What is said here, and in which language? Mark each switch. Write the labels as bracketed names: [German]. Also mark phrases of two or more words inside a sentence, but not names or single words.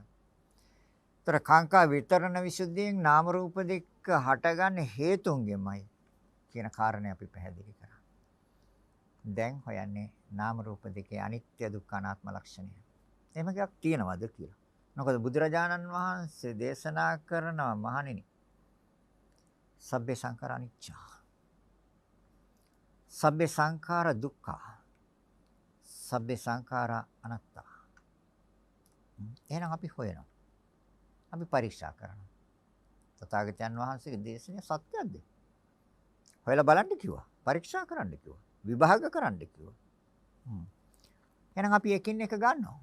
[Sinhala] ඒතර කාංකා විතරණ විසුද්ධියෙන් නාම රූප දෙක හටගන්න හේතුන්ගෙමයි කියන කාරණේ අපි පැහැදිලි කරා. දැන් හොයන්නේ නාම රූප දෙකේ අනිත්‍ය දුක්ඛ අනාත්ම ලක්ෂණය. එහෙම එකක් තියෙනවද කියලා. මොකද බුදුරජාණන් වහන්සේ දේශනා කරනවා මහණෙනි. [Pali] සබ්බේ සංඛාර අනිච්චා. සබ්බේ සංඛාර දුක්ඛා. සබ්බේ සංඛාර අනාත්තා. [Sinhala] එහෙනම් අපි හොයනවා. අපි පරීක්ෂා කරනවා. තථාගතයන් වහන්සේගේ දේශනේ සත්‍යයක්ද? හොයලා බලන්න කිව්වා. පරීක්ෂා කරන්න කිව්වා. විභාග කරන්න කිව්වා. එහෙනම් අපි එකින් එක ගන්නවා.